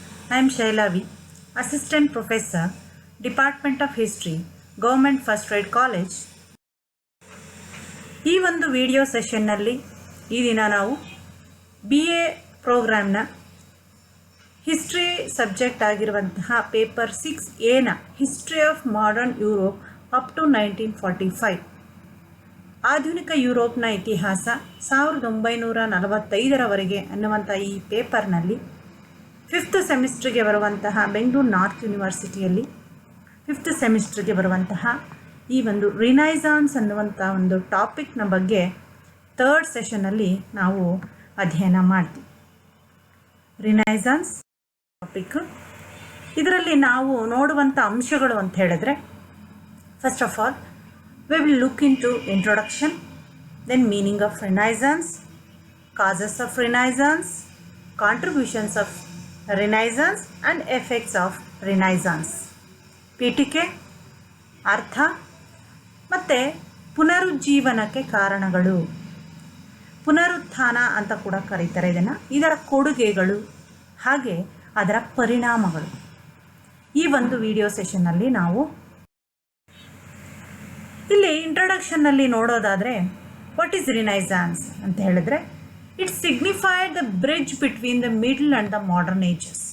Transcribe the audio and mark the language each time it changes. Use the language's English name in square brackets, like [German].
[English] I am Shailavi, Assistant Professor, Department of History, Government First Grade College. [Kannada] ಈ ಒಂದು video ಸೆಷನ್ನಲ್ಲಿ ಈ ದಿನ ನಾವು BA ಪ್ರೋಗ್ರಾಮ್ನ ಹಿಸ್ಟ್ರಿ ಸಬ್ಜೆಕ್ಟ್ ಆಗಿರುವಂತಹ paper 6A history of modern Europe up to 1945 ಆಧುನಿಕ ಯುರೋಪ್ನ ಇತಿಹಾಸ 1945ರವರೆಗೆ ಅನ್ನುವಂಥ ಈ ಪೇಪರ್ನಲ್ಲಿ 5th ಸೆಮಿಸ್ಟ್ರಿಗೆ ಬರುವಂತಹ ಬೆಂಗಳೂರು ನಾರ್ತ್ ಯೂನಿವರ್ಸಿಟಿಯಲ್ಲಿ 5th ಸೆಮಿಸ್ಟ್ರಿಗೆ ಬರುವಂತಹ ಈ ಒಂದು ರಿನೈಸಾನ್ಸ್ ಅನ್ನುವಂಥ ಒಂದು ಟಾಪಿಕ್ನ ಬಗ್ಗೆ 3rd ಸೆಷನಲ್ಲಿ ನಾವು ಅಧ್ಯಯನ ಮಾಡ್ತೀವಿ. ರಿನೈಸಾನ್ಸ್ ಟಾಪಿಕ್ ಇದರಲ್ಲಿ ನಾವು ನೋಡುವಂಥ ಅಂಶಗಳು ಅಂತ ಹೇಳಿದ್ರೆ, [English] First of all we will look into introduction, then meaning of Renaissance, causes of Renaissance, contributions of Renaissance and effects of Renaissance. [Kannada] ಪೀಠಿಕೆ, ಅರ್ಥ ಮತ್ತು ಪುನರುಜ್ಜೀವನಕ್ಕೆ ಕಾರಣಗಳು, ಪುನರುತ್ಥಾನ ಅಂತ ಕೂಡ ಕರೀತಾರೆ ಇದರ ಕೊಡುಗೆಗಳು ಹಾಗೆ ಅದರ ಪರಿಣಾಮಗಳು ಈ ಒಂದು ವಿಡಿಯೋ ಸೆಷನ್ನಲ್ಲಿ ನಾವು ಇಲ್ಲಿ ಇಂಟ್ರೊಡಕ್ಷನ್ನಲ್ಲಿ ನೋಡೋದಾದರೆ, [English] what is Renaissance [Kannada] ಅಂತ ಹೇಳಿದ್ರೆ, [English] It signified the bridge between the middle and the modern ages.